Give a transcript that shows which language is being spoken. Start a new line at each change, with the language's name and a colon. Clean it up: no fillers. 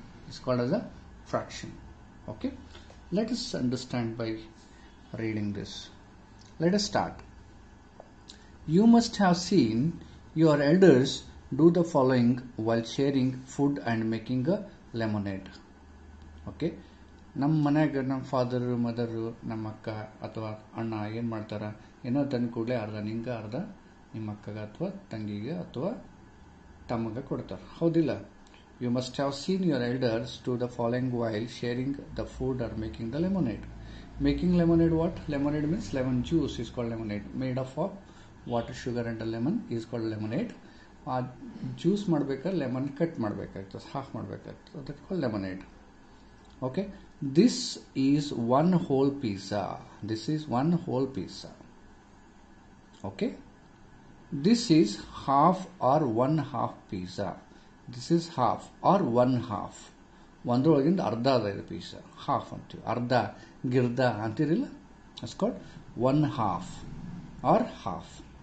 English: It's called as a fraction. Okay, let us understand by reading this. Let us start. You must have seen your elders do the following while sharing food and making a lemonade.
Kannada: Okay, ನಮ್ಮ ಮನ್ಯಾಗ ನಮ್ಮ father mother ನಮ್ಮ ಅಕ್ಕ ಅಥವಾ ಅಣ್ಣ ಏನು ಮಾಡ್ತಾರೆ, ಏನೋ ತಂದು ಕೂಡಲೇ ಅರ್ಧ ನಿಂಗೆ ಅರ್ಧ ನಿಮ್ಮ ಅಕ್ಕಗೆ ಅಥವಾ ತಂಗಿಗೆ ಅಥವಾ ತಮ್ಮಗೆ ಕೊಡ್ತಾರೆ, ಹೌದಿಲ್ಲ?
English: You must have seen your elders to the following while sharing the food or making the lemonade. Making lemonade what? Lemonade means lemon juice is called lemonade, made of water, sugar and lemon is called lemonade.
Kannada: ಆ juice ಮಾಡ್ಬೇಕಾದ್ರೆ lemon cut ಮಾಡಬೇಕಾಗ್ತದೆ, half ಮಾಡಬೇಕಾಗ್ತದೆ,
English: That called lemonade. Okay, this is one whole pizza. This is one whole pizza. Okay, this is half or 1/2 pizza. This is half or 1/2.
Kannada: ಒಂದರೊಳಗಿಂದ ಅರ್ಧ ಅದ ಇದು Pisa, half ಅಂತೀವಿ. ಅರ್ಧ ಗಿರ್ಧ ಅಂತೀರಿಲ್ಲ,
English: It's called 1/2 or half.